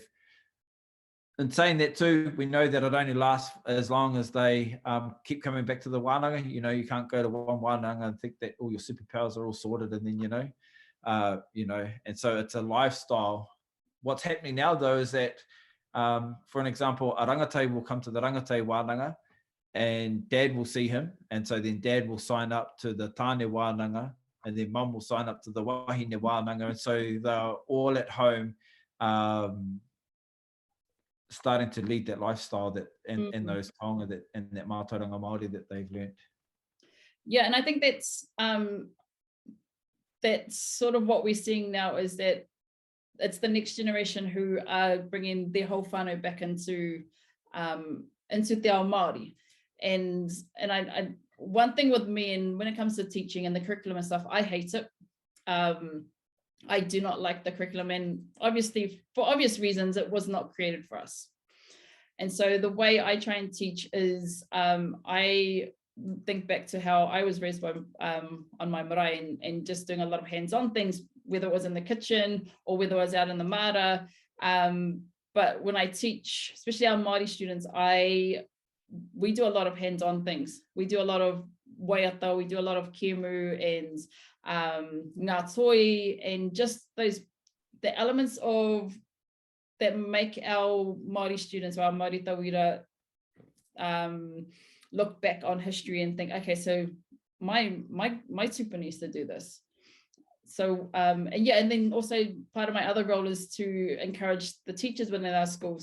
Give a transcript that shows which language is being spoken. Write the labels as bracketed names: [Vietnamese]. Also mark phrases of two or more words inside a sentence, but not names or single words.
[English] In saying that too, we know that it only lasts as long as they keep coming back to the wānanga. You know, you can't go to one wānanga and think that all your superpowers are all sorted and then, you know, and so it's a lifestyle. What's happening now though is that, for an example, a rangatahi will come to the [Māori] rangatahi wānanga [English] and dad will see him. And so then dad will sign up to the [Māori] tāne wānanga [English] and then mum will sign up to the [Māori] wāhine wānanga. [English] And so they're all at home, starting to lead that lifestyle that and those taonga that and that [Māori] matauranga Māori [English] that they've learned. Yeah, and I think that's sort of what we're seeing now, is that it's the next generation who are bringing their whole whānau back into [Māori] te ao Māori. [English] And I one thing with me, and when it comes to teaching and the curriculum and stuff, I hate it. I do not like the curriculum, and obviously for obvious reasons it was not created for us. And so the way I try and teach is I think back to how I was raised by on my marae and just doing a lot of hands-on things, whether it was in the kitchen or whether it was out in the mara. But when I teach, especially our Māori students, we do a lot of hands-on things. We do a lot of waiata, we do a lot of kemu and [Māori] ngā toi, [English] and just the elements of that make our Māori students or our [Māori] Māori tauira [English] look back on history and think, okay, so my tupa needs to do this. So and then also part of my other role is to encourage the teachers within our school.